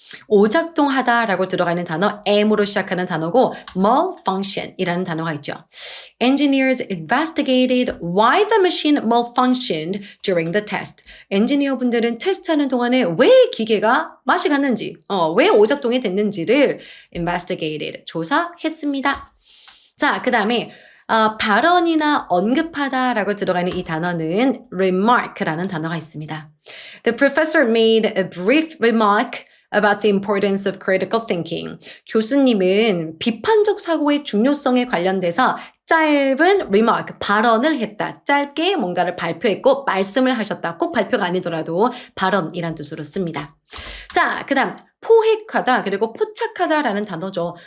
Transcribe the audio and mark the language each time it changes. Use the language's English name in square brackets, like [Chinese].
[Korean] 오작동하다라고 들어가는 단어 M으로 시작하는 단어고 malfunction이라는 단어가 있죠. [English] Engineers investigated why the machine malfunctioned during the test. [Korean] 엔지니어 분들은 테스트하는 동안에 왜 기계가 맛이 갔는지, 왜 오작동이 됐는지를 investigated, 조사했습니다. 자, 그 다음에 발언이나 언급하다라고 들어가는 이 단어는 remark라는 단어가 있습니다. [English] The professor made a brief remark about the importance of critical thinking. [Korean] 교수님은 비판적 사고의 중요성에 관련돼서 짧은 remark, 발언을 했다. 짧게 뭔가를 발표했고 말씀을 하셨다. 꼭 발표가 아니더라도 발언이란 뜻으로 씁니다. 자, 그 다음 포획하다 그리고 포착하다라는 단어죠.